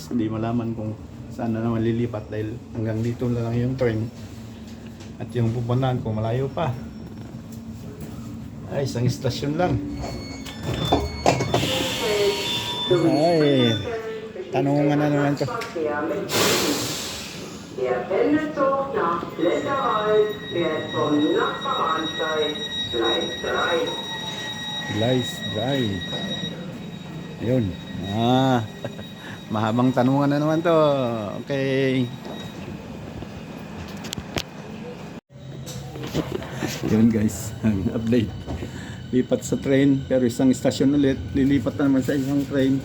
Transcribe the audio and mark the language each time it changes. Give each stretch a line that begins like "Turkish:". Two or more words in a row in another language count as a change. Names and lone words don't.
Filipino: Hindi malaman kung saan na naman lilipat dahil hanggang dito na lang yung train. At yung pupuntahan ko malayo pa. Ay, isang istasyon lang. Ay, tanungan na naman to.
German: Der Pendelzug nach Blätterwald fährt vom Nachbarbahnsteig Gleis 3. Gleis 3.
Filipino: Yun. Mahabang tanungan na naman to. Okay. Yun guys, ang update. Lipat sa train, pero isang istasyon ulit. Lilipat na naman sa isang train.